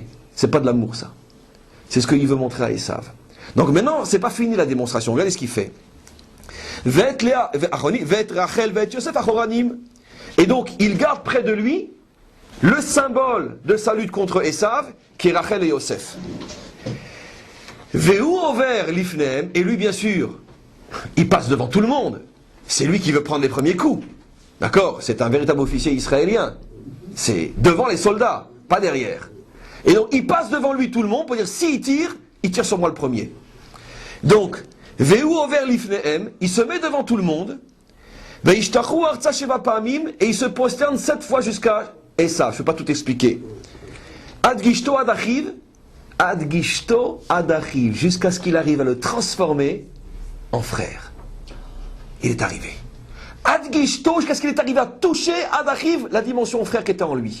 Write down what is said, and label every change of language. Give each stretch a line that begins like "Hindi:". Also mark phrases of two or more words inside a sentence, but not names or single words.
French: C'est pas de l'amour, ça. C'est ce qu'il veut montrer à Esav. Donc maintenant, c'est pas fini la démonstration. Regardez ce qu'il fait. Et donc, il garde près de lui le symbole de sa lutte contre Esav, qui est Rachel et Yosef.
Hebrew: והוא עבר לפניהם,
French: et lui, bien sûr, il passe devant tout le monde. C'est lui qui veut prendre les premiers coups. D'accord? C'est un véritable officier israélien. C'est devant les soldats, pas derrière. Et donc, il passe devant lui tout le monde pour dire, s'il tire, il tire sur moi le premier. Donc,
Hebrew: והוא עבר לפניהם,
French: il se met devant tout le monde,
Hebrew: וישתחו ארצה שבע פעמים,
French: et il se prosterne 7 fois jusqu'à Esav. Je ne vais pas tout expliquer.
Hebrew: עד גשתו עד אחיו,
French: jusqu'à ce qu'il arrive à le transformer en frère. Il est arrivé.
Hebrew: עד גשתו,
French: jusqu'à ce qu'il est arrivé à toucher
Hebrew: עד אחיו,
French: la dimension frère qui était en lui.